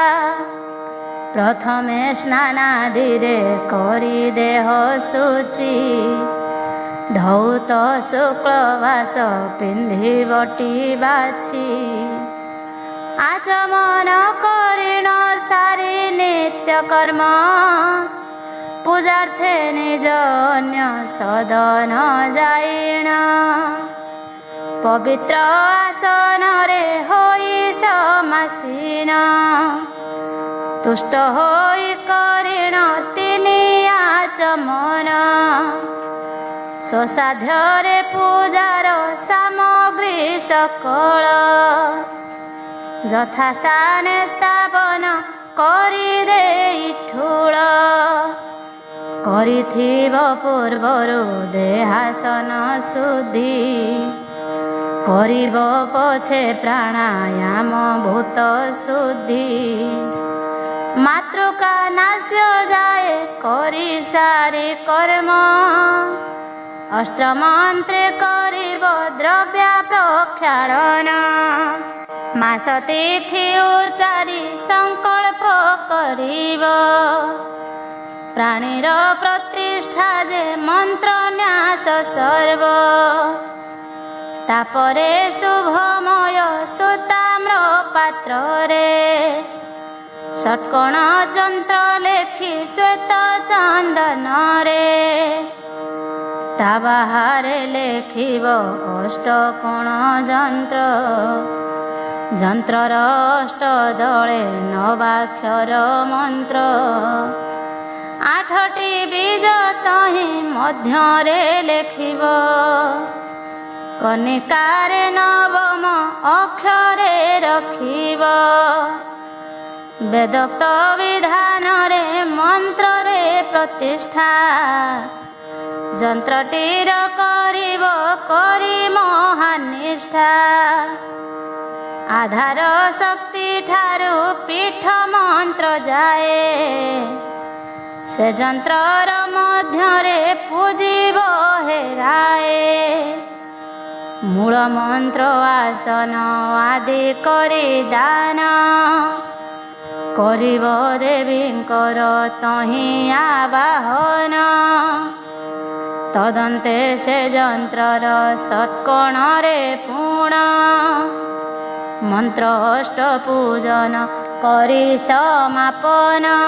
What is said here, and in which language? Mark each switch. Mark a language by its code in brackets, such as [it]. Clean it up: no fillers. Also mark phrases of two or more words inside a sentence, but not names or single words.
[or] ପ୍ରଥମେ ସ୍ନାନାଦିରେ କରି ଦେହ ଶୁଚି, ଧୌତ ଶୁକ୍ଳବାସ ପିନ୍ଧି ବଟୀ ବାଛି। ଆଚମନ କରିଣ ସାରି ନିତ୍ୟ କର୍ମ, ପୂଜାର୍ଥେ ନିଜ ଅନ୍ୟ ସଦନ ଯାଇଣ। ପବିତ୍ର ଆସନ ରେ ହୋଇ ସମାସୀନ, ତୁଷ୍ଟ ହୋଇ କରିଣ ତିନି ଆଚମନ। ସ୍ୱସାଧ୍ୟରେ ପୂଜାର ସାମଗ୍ରୀ ସକଳ, ଯଥାସ୍ଥାନେ ସ୍ଥାପନ କରି ଦେଇ ଠୁଳ। କରିଥିବ ପୂର୍ବରୁ ଦେହାସନ ଶୁଦ୍ଧି, କରିବ ପଛେ ପ୍ରାଣାୟାମ ଭୂତ ଶୁଦ୍ଧି। ମାତୃକା ନାଶ୍ୟ ଯାଏ କରି ସାରି କର୍ମ, ଅସ୍ତ୍ର ମନ୍ତ୍ରେ କରିବ ଦ୍ରବ୍ୟ ପ୍ରକ୍ଷାଳନ। ମାସ ତିଥି ଉଚାରି ସଙ୍କଳ୍ପ କରିବ, ପ୍ରାଣୀର ପ୍ରତିଷ୍ଠା ଯେ ମନ୍ତ୍ର ନ୍ୟାସ ସର୍ବ। ତାପରେ ଶୁଭମୟ ସୁତାମ୍ର ପାତ୍ର ରେ, ଷଟ୍‌କୋଣ ଯନ୍ତ୍ର ଲେଖି ଶ୍ୱେତ ଚନ୍ଦନ ରେ। ତା ବାହାରେ ଲେଖିବ ଅଷ୍ଟକୋଣ ଯନ୍ତ୍ର, ଯନ୍ତ୍ରର ଅଷ୍ଟ ଦଳେ ନବାକ୍ଷର ମନ୍ତ୍ର। ଆଠଟି ବୀଜ ତହିଁ ମଧ୍ୟରେ ଲେଖିବ, କଣିକାରେ ନବମ ଅକ୍ଷରେ ରଖିବ। ବେଦୋକ୍ତ ବିଧାନ ରେ ମନ୍ତ୍ର ରେ ପ୍ରତିଷ୍ଠା, ଯନ୍ତ୍ରଟିର କରିବ କରି ମହାନିଷ୍ଠା। ଆଧାର ଶକ୍ତି ଠାରୁ ପୀଠ ମନ୍ତ୍ର ଯାଏ, ସେ ଯନ୍ତ୍ରର ମଧ୍ୟରେ ପୂଜିବ ହେରାଏ। ମୂଳ ମନ୍ତ୍ର ଆସନ ଆଦି କରି ଦାନ, କରିବ ଦେବୀଙ୍କର ତହିଁ ଆବାହନ। ତଦନ୍ତେ ସେ ଯନ୍ତ୍ରର ଷଟ୍‌କୋଣ ରେ ପୂର୍ଣ୍ଣ, ମନ୍ତ୍ର ଅଷ୍ଟ ପୂଜନ କରି ସମାପନ।